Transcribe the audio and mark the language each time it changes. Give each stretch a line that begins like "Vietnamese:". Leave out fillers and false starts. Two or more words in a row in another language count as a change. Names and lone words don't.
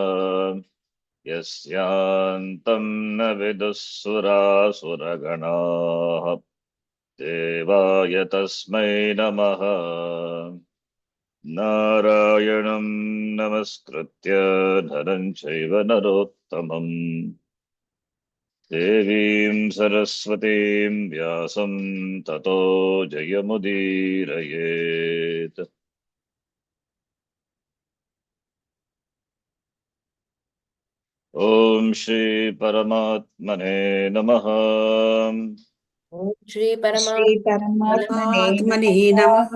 Sanskrit: యస్యాంతం న విదుఃసురాసురగణాః దేవాయ తస్మై నమః. నారాయణం నమస్కృత్య నరం చైవ నరోత్తమం దేవీం సరస్వతీం వ్యాసం తతో జయముదీరయేత్. ఓం శ్రీ పరమాత్మనే నమః. ఓం శ్రీ పరమాత్మనే నమః.